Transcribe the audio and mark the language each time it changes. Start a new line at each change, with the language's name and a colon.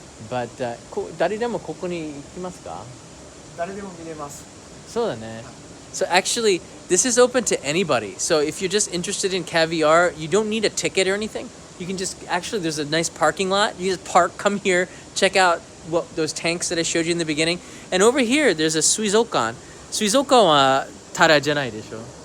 Japanese: But 誰でもここに行きますか？誰でも見れます。そうだね。
English: So actually, this is open to anybody. So if you're just interested in caviar, you don't need a ticket or anything. You can just actually there's a nice parking lot. You just park, come here, check out what those tanks that I showed you in the beginning. And over here, there's a suizokan.
Japanese: Suizokan はタラじゃないでしょ。